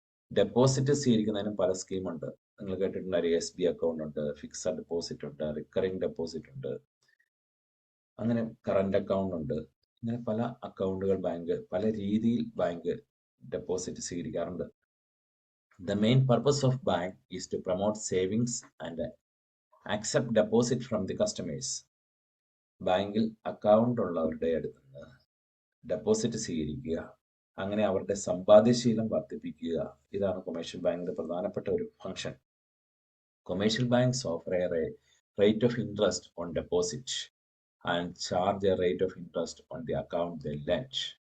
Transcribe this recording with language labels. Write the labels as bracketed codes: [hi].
[ml] Deposit സ്വീകരിക്കുന്നതിനും പല സ്കീമുണ്ട്. നിങ്ങൾ കേട്ടിട്ടുണ്ടായിരിക്കും, SB account ഉണ്ട്, ഫിക്സഡ് ഡെപ്പോസിറ്റ് ഉണ്ട്, റിക്കറിംഗ് ഡെപ്പോസിറ്റ് ഉണ്ട്, അങ്ങനെ കറന്റ് അക്കൗണ്ട് ഉണ്ട്. ഇങ്ങനെ പല അക്കൗണ്ടുകൾ പല രീതിയിൽ bank deposit സ്വീകരിക്കാറുണ്ട്. [en] The main purpose of bank is to promote savings and accept deposit from the customers. [ml] ബാങ്കിൽ അക്കൗണ്ട് ഉള്ളവരുടെ അടുത്ത് നിന്ന് ഡെപ്പോസിറ്റ് സ്വീകരിക്കുക, അങ്ങനെ അവരുടെ സമ്പാദ്യശീലം വർദ്ധിപ്പിക്കുക. ഇതാണ് കൊമേഴ്ഷ്യൽ ബാങ്കിന്റെ പ്രധാനപ്പെട്ട ഒരു function. [en] Commercial banks offer a rate of interest on deposit and charge a rate of interest on the account they lend.